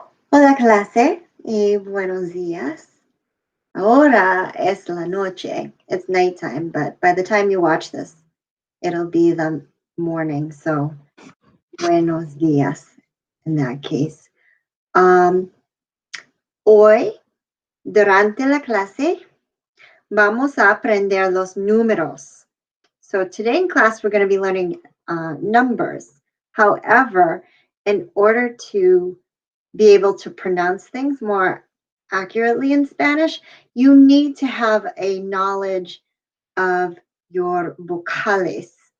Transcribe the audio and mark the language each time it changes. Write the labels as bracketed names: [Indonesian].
[Spanish] Hola clase y buenos días. Ahora es la noche. [English] It's nighttime, but by the time you watch this, it'll be the morning. So, [Spanish] buenos días [English] in that case. [Spanish] Hoy, durante la clase, vamos a aprender los números. [English] So, today in class, we're going to be learning numbers. However, in order to be able to pronounce things more accurately in Spanish, you need to have a knowledge of your vocales.